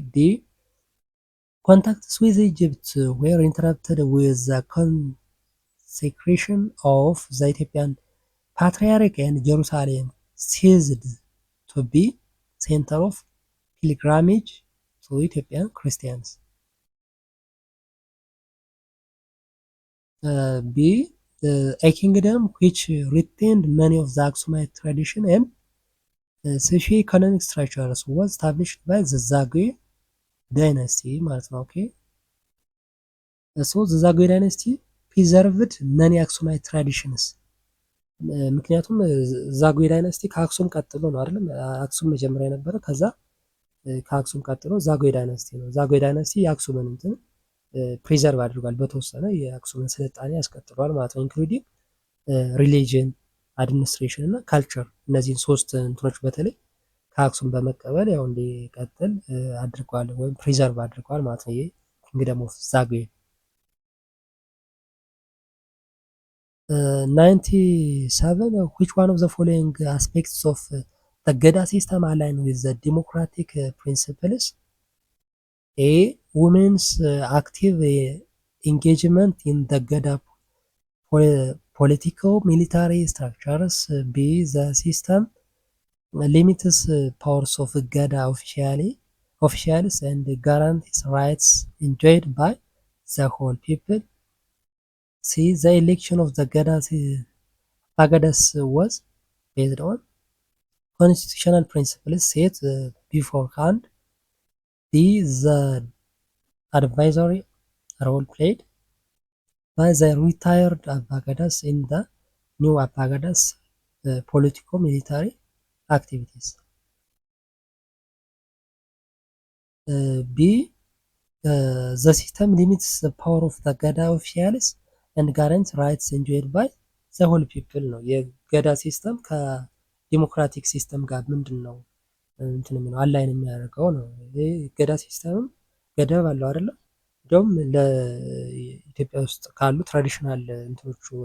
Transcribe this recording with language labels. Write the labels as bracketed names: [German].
[English] D contacts with Egypt were interrupted with the consecration of the Ethiopian Patriarch and Jerusalem ceased to be center of pilgrimage to Ethiopian Christians. B a kingdom which retained many of the Aksumite tradition and socio-economic structures was established by the Zagwe dynasty ማለት ነው። ኦኬ so the Zagwe dynasty preserved many Aksumite traditions [Amharic] ምክንያቱም ዛጉዌ ዳይናስቲ ከአክሱም ቀጥሎ ነው አይደለም አክሱም መጀመሪያ የነበረ ከዛ ከአክሱም ቀጥሎ ዛጉዌ ዳይናስቲ ነው። ዛጉዌ ዳይናስቲ የአክሱምን እንትን ፕሪዘርቭ አድርጓል በተወሰነ የአክሱምን ስልጣኔ ያስቀጥሏል ማለት ነው። ኢንክሉዲንግ ሪሊጅን፣ አድሚኒስትሬሽን እና ካልቸር እነዚህን ሶስት እንትኖች በተለይ ከአክሱም በመቀበል ያው እንዲቀጥል አድርጓል ወይም ፕሪዘርቭ አድርጓል ማለት ነው። ይሄ ኪንግደም ኦፍ ዛጉዌ [English] 97 which one of the following aspects of the Geda system align with the democratic principles? A women's active engagement in the Gada political military structures. B. The system limits powers of Gada officials and guarantees rights enjoyed by the whole people. C. The election of the Pagadas was based on constitutional principles set beforehand. D. The advisory role played by the retired Apagadas in the new Apagadas politico-military activities. B. The system limits the power of the Gada officials and guarantees rights enjoyed by the whole people [Amharic] ነው። የገዳ ሲስተም ከዲሞክራቲክ ሲስተም ጋር ምንድን ነው እንትን የሚለው አላይን የሚያደርገው ነው። ይህ ገዳ ሲስተምም ገደብ አለው አይደለም። እንደውም ለኢትዮጵያ ውስጥ ካሉ ትራዲሽናል እንትኖቹ